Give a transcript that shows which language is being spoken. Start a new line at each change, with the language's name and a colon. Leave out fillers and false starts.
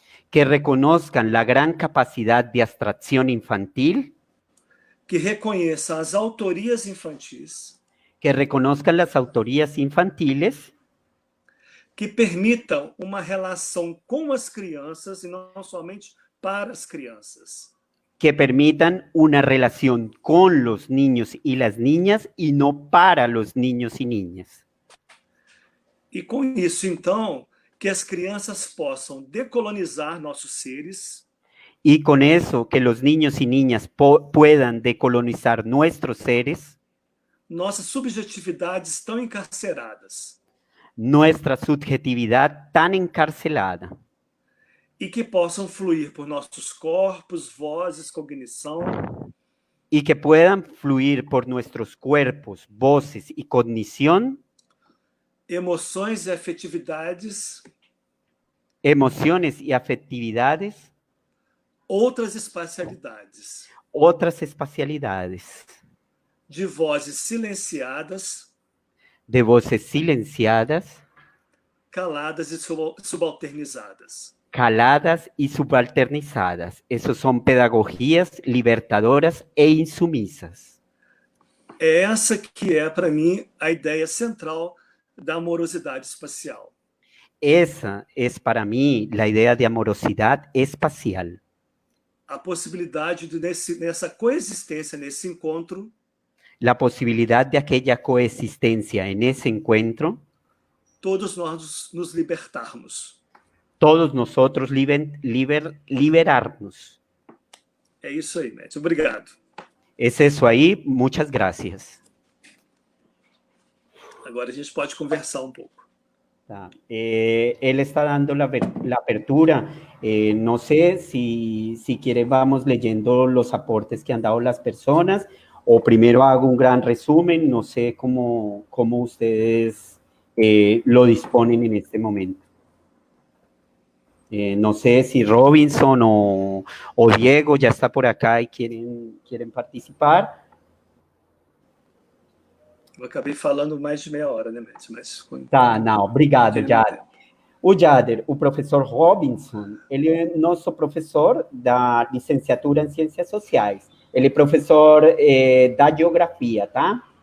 Spanish: que reconozcan la gran capacidad de abstracción infantil,
Portuguese: que reconheçam as autorias infantis,
Spanish: que reconozcan las autorías infantiles,
Portuguese: que permitam uma relação com as crianças e não somente para as crianças.
Spanish: Que permitan una relación con los niños y las niñas y no para los niños y niñas.
Portuguese: E com isso, então, que as crianças possam decolonizar nossos seres.
Spanish: Y con eso, que los niños y niñas puedan decolonizar nuestros seres.
Portuguese: Nossas subjetividades tão encarceradas.
Spanish: Nuestra subjetividad tan encarcelada.
Portuguese: E que possam fluir por nossos corpos, vozes, cognição.
Spanish: Y que puedan fluir por nuestros cuerpos, voces y cognición.
Portuguese: Emoções e afetividades.
Spanish: Emociones y afectividades.
Portuguese: Outras espacialidades.
Spanish: Otras espacialidades.
Portuguese: De vozes silenciadas.
Spanish: De voces silenciadas.
Portuguese: Caladas e subalternizadas.
Spanish: Caladas y subalternizadas. Esos son pedagogías libertadoras e insumisas.
Portuguese: É essa que é, para mim, a ideia central da amorosidade espacial.
Spanish: Esa es para mí la idea de amorosidad espacial.
Portuguese: A possibilidade de, nessa coexistência, nesse encontro,
Spanish: la posibilidad de aquella coexistencia en ese encuentro,
Portuguese: todos nós nos libertarmos.
Spanish: Todos nosotros liberarnos.
Portuguese: É isso aí, Matt. Obrigado.
Spanish: Es eso ahí. Muchas gracias.
Portuguese: Agora a gente pode conversar um pouco.
Spanish: Él está dando la apertura. No sé si quiere vamos leyendo los aportes que han dado las personas o primero hago un gran resumen. No sé cómo ustedes lo disponen en este momento. No sé si Robinson o Diego ya está por acá y quieren participar.
Portuguese: Eu acabei falando mais de meia hora, né, Matt? Mas... Tá, não, obrigado, Jader. O Jader, o professor Robinson, ele é nosso professor da licenciatura em Ciências Sociais. Ele é professor da geografia, tá?